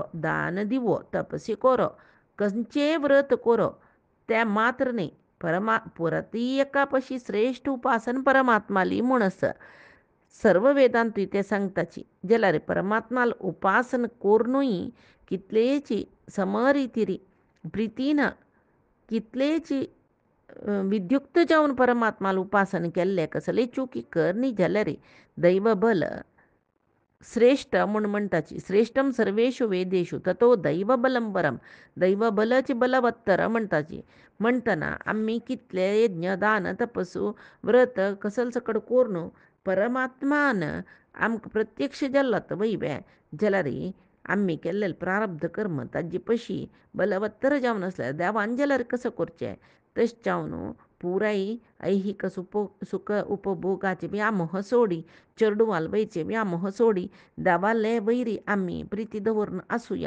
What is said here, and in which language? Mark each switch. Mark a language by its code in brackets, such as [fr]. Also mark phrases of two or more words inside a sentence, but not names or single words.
[kok] दान दिवो तपसी कोरो खंयचेय व्रत कोरो तें मात्र न्ही परती एकापशी श्रेष्ठ उपासन परमात्माली म्हणस सर्व वेदांतूय ते सांगताची जाल्यार परमात्माल उपासन कोरनूय कितलेची समरितीरी प्रितीन कितलेची विद्युक्त जावन परमात्माल उपासन केल्ले कसले चुकी कर न्ही जाल्यार दैव बल श्रेष्ठ म्हूण म्हणटाची. [sa] श्रेष्ठम सर्वेषु वेदेषु ततो दैवबलं परम. [kok] दैवबलची बलवत्तर म्हणटाची. म्हणटना आम्ही कितले यज्ञ दान तपस्सू व्रत कसल सकड कोरनु परमात्मान आमकां प्रत्यक्ष जाल्लो वैबे जाल्यार आम्ही केल्लें प्रारब्ध कर्म ताजे पशी बलवत्तर जावन आसल्यार देवान जाल्यार कसं करचें तशें जावन पुराय ऐहिक सुख उपभोगाचे बी आमोह सोडी चेडू वालबाईचे बी आमोह सोडी देवाले वैरी आम्ही प्रिती दवरून आसुया.